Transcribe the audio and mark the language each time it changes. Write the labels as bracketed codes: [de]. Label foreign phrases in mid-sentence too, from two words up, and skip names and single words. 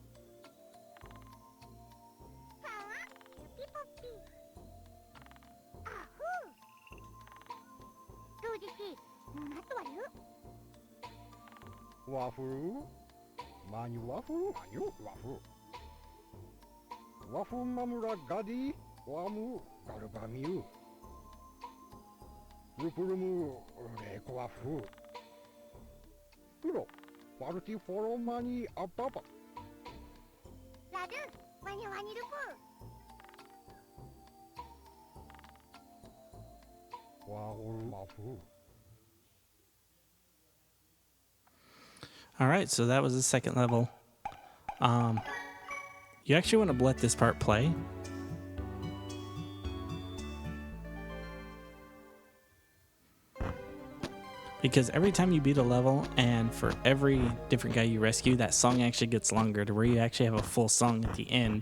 [en] Wafuru. Manu wafuru. Manu wafuru. Wafu mamura gadi. Wamu garubamiu. Rupurumu reko wafu. Kuro. Waruti foro mani ababa. Wahuru wafu. All right, so that was the second level. You actually want to let this part play. Because every time you beat a level, and for every different guy you rescue, that song actually gets longer to where you actually have a full song at the end.